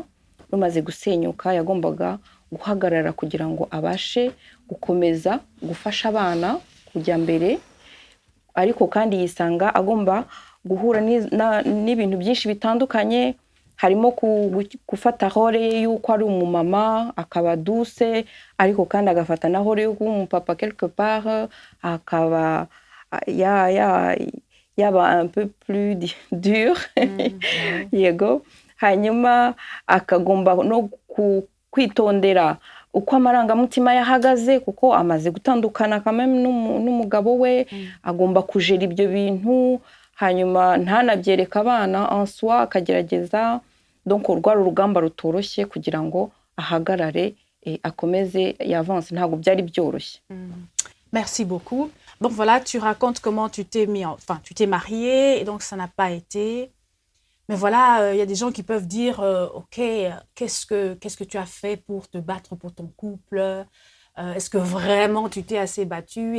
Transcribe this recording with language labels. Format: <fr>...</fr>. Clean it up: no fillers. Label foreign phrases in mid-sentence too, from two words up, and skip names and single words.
<rw>Rumaze gusenyuka yagombaga guhagarara kugira ngo abashe gukomeza gufasha abana kujya mbere, ariko kandi yisanga agomba guhura n'ibintu byinshi bitandukanye, harimo gufata role ye y'uko ari umumama akaba douce, ariko kandi agafata na role y'uko umupapa</rw> <fr>quelque part</fr> <rw>akaba yaba</rw> <fr>un peu plus dur.</fr> <rw>Yego. Hanyuma akagomba no kwitondera uko amarangamutima yahagaze, kuko amaze gutandukana kameme n'umugabo we, agomba kujera ibyo bintu, hanyuma ntanabyereka abana</rw> <fr>en soi,</fr> <rw>akagerageza. Donc rwari urugamba rutoroshye kugira ngo ahagarare akomeze yavance, ntabwo byari byoroshye.</rw> <fr>Merci beaucoup. Donc voilà, tu racontes comment tu t'es tu t'es mariée et donc ça n'a pas été. Mais voilà, y a des gens qui peuvent dire, OK, qu'est-ce que tu as fait pour te battre pour ton couple? Est-ce que vraiment tu t'es assez battue?</fr>